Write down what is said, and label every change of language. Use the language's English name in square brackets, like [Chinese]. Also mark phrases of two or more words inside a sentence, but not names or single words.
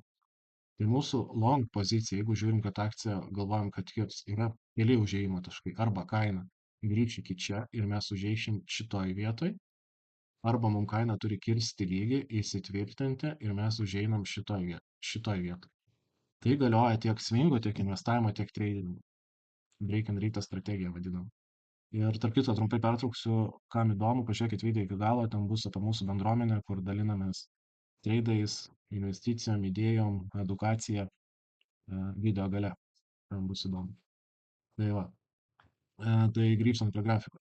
[Lithuanian] Tai mūsų long pozicija, jeigu žiūrim, kad akcija, galvojam, kad yra keli užėjimo taškai, arba kaina grįš iki čia ir mes užeišim šitoj vietoj, arba mums kaina turi kirsti lygį, įsitvirtinti ir mes užeinam šitoj vietoj. Tai galioja tiek swingo, tiek investavimo, tiek tradingo. [English] Break and read [Lithuanian] strategija vadinam. Ir tarp kitko trumpai pertrauksiu, kam įdomu, pažiūrėkit video iki galo, ten bus apie mūsų bendruomenę, kur dalinamės treidais, investicijom, idėjom, edukacija, video gale. Tam bus įdomu. Tai va, tai grįžtant prie grafiko.